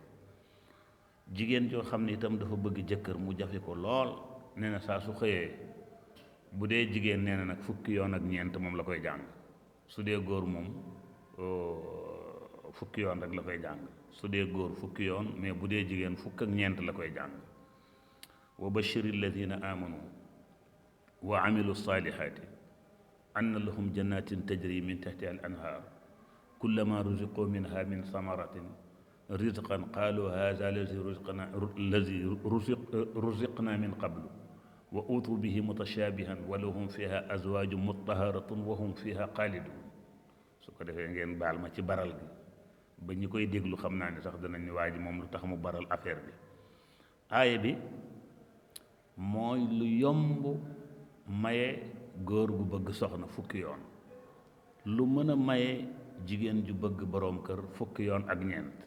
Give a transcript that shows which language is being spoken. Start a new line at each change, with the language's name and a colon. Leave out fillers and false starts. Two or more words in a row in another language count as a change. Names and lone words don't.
Wolof: jigéen joo xam ne itam dafa bëgg jëkkër mu jafe ko lool, nee na saa su xëyee, bu dee jigéen nee na nag fukki yoon ak ñeent moom la koy jàng. su dee góor moom fukki yoon rek la koy jàng. su dee góor fukki yoon, mais bu dee jigéen fukk ak ñeent la koy jàng.
Arabic: وبشر الذين آمنوا وعملوا الصالحات أن لهم جنات تجري من تحتها الأنهار كلما رزقوا منها من ثمرة رزقا قالوا هذا الذي رزقنا من قبل وأتوا به متشابها ولهم فيها أزواج مطهرة وهم فيها خالدون.
Wolof: su ko defee ngeen baal ma ci baral gi, ba ñi koy déglu xam naa ne sax danañ ni waa ji moom lu tax mu baral affaire bi. aaya bi mooy lu yomb maye góor gu bëgg soxna fukki yoon, lu mën a maye jigéen ju bëgg boroom kër fukki yoon ak ñeent.